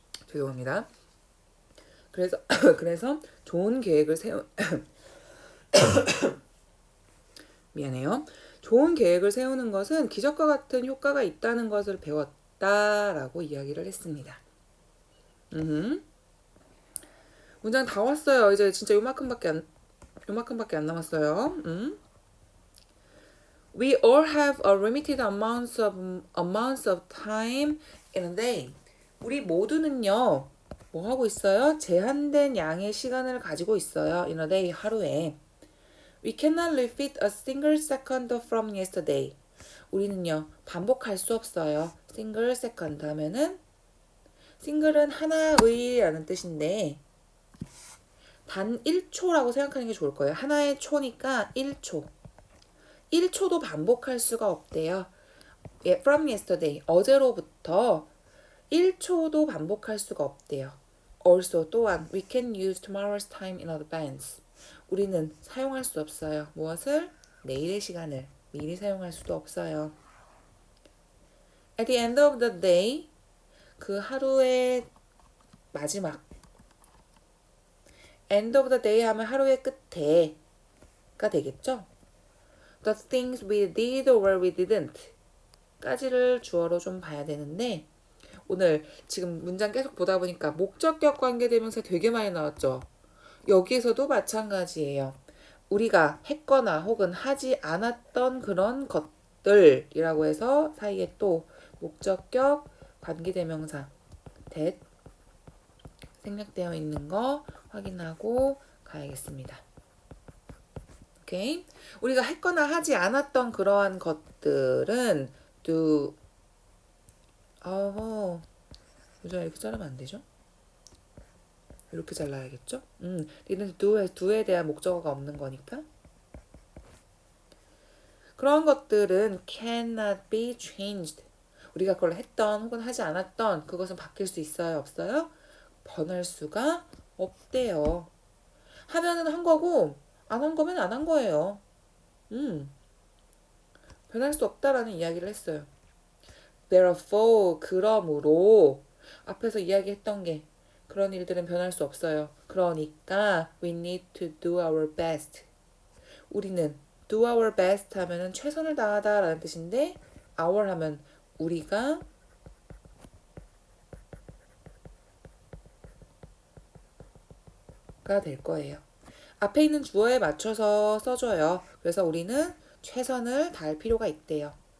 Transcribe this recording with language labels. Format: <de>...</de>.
<ko>죄송합니다. 그래서 그래서 좋은 계획을 미안해요. 좋은 계획을 세우는 것은 기적과 같은 효과가 있다는 것을 배웠다라고 이야기를 했습니다. 문장 다 왔어요. 이제 진짜 요만큼밖에 안 남았어요.</ko> <en>We all have a limited amounts of time in a day.</en> <ko>우리 모두는요, 뭐 하고 있어요? 제한된 양의 시간을 가지고 있어요.</ko> <en>In a day,</en> <ko>하루에.</ko> <en>We cannot repeat a single second from yesterday.</en> <ko>우리는요, 반복할 수 없어요.</ko> <en>single second</en> <ko>하면은 single은 하나의 라는 뜻인데 단 1초라고 생각하는 게 좋을 거예요. 하나의 초니까 1초. 1초도 반복할 수가 없대요.</ko> <en>From yesterday,</en> <ko>어제로부터 1초도 반복할 수가 없대요.</ko> <en>Also,</en> <ko>또한,</ko> <en>we can use tomorrow's time in advance.</en> <ko>우리는 사용할 수 없어요. 무엇을? 내일의 시간을 미리 사용할 수도 없어요.</ko> <en>At the end of the day,</en> <ko>그 하루의 마지막.</ko> <en>end of the day</en> <ko>하면 하루의 끝에가 되겠죠?</ko> <en>The things we did or we didn't</en> <ko>까지를 주어로 좀 봐야 되는데 오늘 지금 문장 계속 보다 보니까 목적격 관계대명사 되게 많이 나왔죠. 여기에서도 마찬가지예요. 우리가 했거나 혹은 하지 않았던 그런 것들이라고 해서 사이에 또 목적격 관계대명사 that 생략되어 있는 거 확인하고 가야겠습니다. 오케이. 우리가 했거나 하지 않았던 그러한 것들은 do 요즘 이렇게 자르면 안 되죠? 이렇게 잘라야겠죠? 얘는 do에 대한 목적어가 없는 거니까. 그런 것들은</ko> <en>cannot be changed.</en> <ko>우리가 그걸 했던 혹은 하지 않았던 그것은 바뀔 수 있어요? 없어요? 변할 수가 없대요. 하면은 한 거고 안 한 거면 안 한 거예요. 변할 수 없다라는 이야기를 했어요. Therefore, 그러므로 앞에서 이야기했던 게 그런 일들은 변할 수 없어요. 그러니까</ko> <en>we need to do our best.</en> <ko>우리는</ko> <en>do our best</en> <ko>하면은 최선을 다하다라는 뜻인데 our 하면 우리가 가 될 거예요. 앞에 있는 주어에 맞춰서 써줘요. 그래서 우리는 최선을 다할 필요가 있대요.</ko>